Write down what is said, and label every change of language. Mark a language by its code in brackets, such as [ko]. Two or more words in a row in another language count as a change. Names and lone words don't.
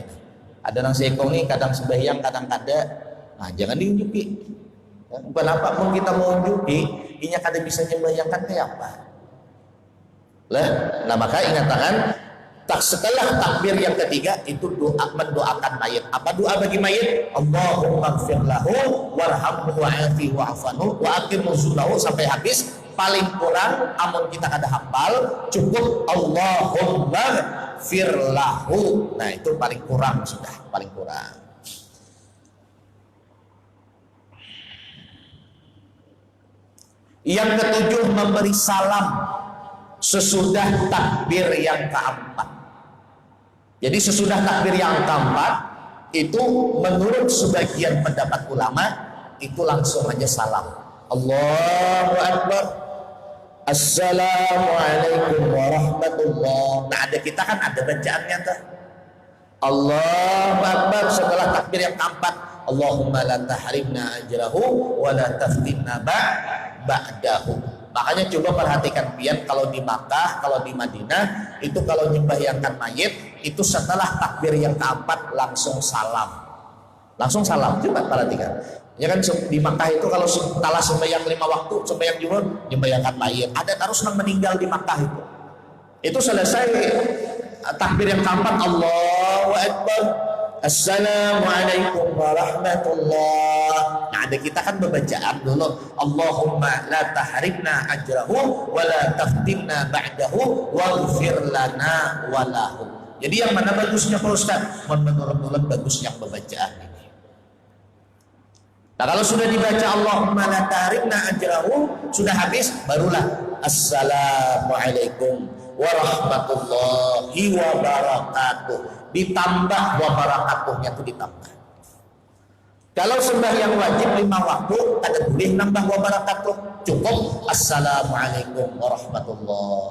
[id] Ada nang sekong nih kadang sembahyang kadang kada. Nah jangan diunjuki. Ya, bukan apa pun kita mau unjuki, inya kada bisa nyembahyangkan kayak apa. Lah, nah maka ingatakan tak setelah takbir yang ketiga itu doa mendoakan mayat. Apa doa bagi mayat? [ar] اللهم اغفر له وارحمه وعافه واعف عنه وأقم نزله [id] sampai habis. Paling kurang amun kita kada hafal cukup [ar] اللهم اغفر له. [id] Nah itu paling kurang sudah, paling kurang. Yang ketujuh memberi salam sesudah takbir yang keempat. Jadi sesudah takbir yang keempat itu menurut sebagian pendapat ulama itu langsung aja salam. [ar] الله أكبر. السلام عليكم ورحمة الله. [id] Nah ada kita kan ada bacaannya tuh. [ar] الله أكبر [id] setelah takbir yang keempat. [ar] اللهم لا تحرمنا أجره ولا تفتنا بعده. [id] Makanya coba perhatikan pian kalau di Makkah, kalau di Madinah itu kalau nyembahyangkan mayit itu setelah takbir yang keempat langsung salam. Langsung salam. Coba perhatikan. Ya kan di Makkah itu kalau setelah sembahyang 5 waktu, sembahyang Jumat, nyembahyangkan mayit. Ada terus yang meninggal di Makkah itu. Itu selesai takbir yang keempat [ar] الله أكبر. السلام عليكم ورحمة الله. [id] Nah ada kita kan bacaan dulu [ar] اللهم لا تحرمنا أجره ولا تفتنا بعده واغفر لنا وله. [id] Jadi yang mana bagusnya Pak Ustaz? Menurut bagus yang bacaan ini. Nah kalau sudah dibaca [ar] اللهم لا تحرمنا أجره [id] sudah habis barulah [ar] السلام عليكم ورحمة الله وبركاته. [id] Ditambah wabarakatuhnya itu ditambah. Kalau sembahyang wajib 5 waktu ada boleh nambah wabarakatuh, cukup [ar] السلام عليكم ورحمة الله.